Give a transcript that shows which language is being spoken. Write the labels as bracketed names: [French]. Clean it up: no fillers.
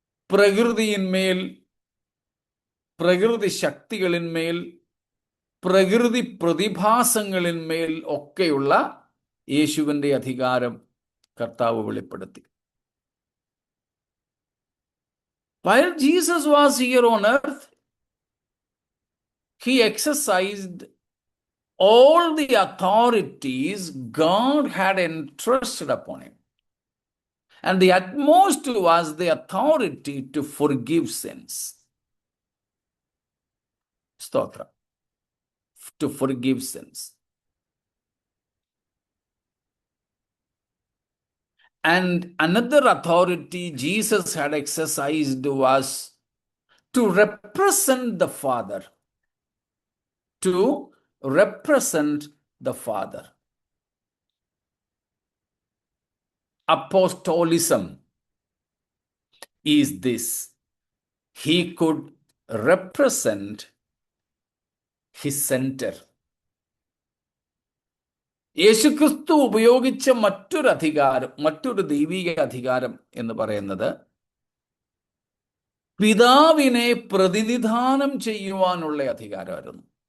[Malayalam] പ്രകൃതിയിന്മേൽ, പ്രകൃതി ശക്തികളിന്മേൽ, പ്രകൃതി പ്രതിഭാസങ്ങളിന്മേൽ ഒക്കെയുള്ള യേശുവിൻ്റെ അധികാരം കർത്താവ് വെളിപ്പെടുത്തി. [English] While Jesus was here on earth, he exercised all the authorities God had entrusted upon him. And the utmost was the authority to forgive sins. Stotra. To forgive sins. And another authority Jesus had exercised was to represent the Father. To represent the Father. Apostolism is this. He could represent his center. [Malayalam] യേശുക്രിസ്തു ഉപയോഗിച്ച മറ്റൊരു അധികാരം, മറ്റൊരു ദൈവിക അധികാരം എന്ന് പറയുന്നത് പിതാവിനെ പ്രതിനിധാനം ചെയ്യുവാനുള്ള അധികാരമായിരുന്നു.